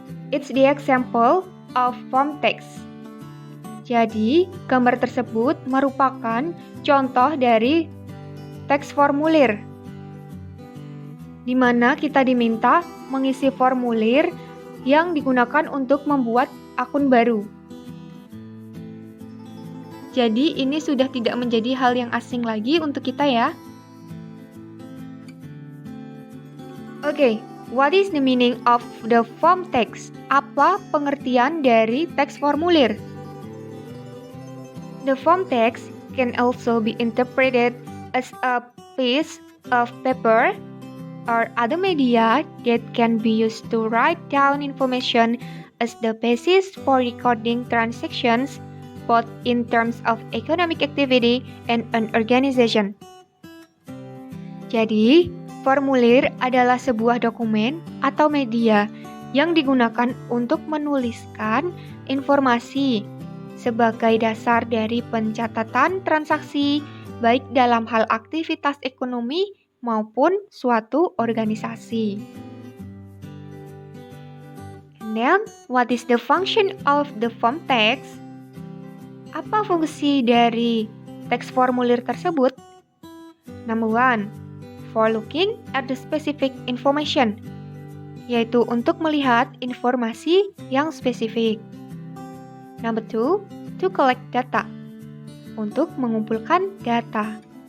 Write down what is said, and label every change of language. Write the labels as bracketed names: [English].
[English] It's the example of form text. [Indonesian] Jadi, gambar tersebut merupakan contoh dari teks formulir, di mana kita diminta mengisi formulir yang digunakan untuk membuat akun baru. Jadi, ini sudah tidak menjadi hal yang asing lagi untuk kita ya. [English] Oke, what is the meaning of the form text? [Indonesian] Apa pengertian dari teks formulir? [English] The form text can also be interpreted as a piece of paper or other media that can be used to write down information as the basis for recording transactions, both in terms of economic activity and an organization. [Indonesian] Jadi, formulir adalah sebuah dokumen atau media yang digunakan untuk menuliskan informasi sebagai dasar dari pencatatan transaksi, baik dalam hal aktivitas ekonomi maupun suatu organisasi. [English] And then, what is the function of the form text? [Indonesian] Apa fungsi dari teks formulir tersebut? [English] Number 1, for looking at the specific information, [Indonesian] yaitu untuk melihat informasi yang spesifik. [English] Number 2, to collect data, [Indonesian] untuk mengumpulkan data.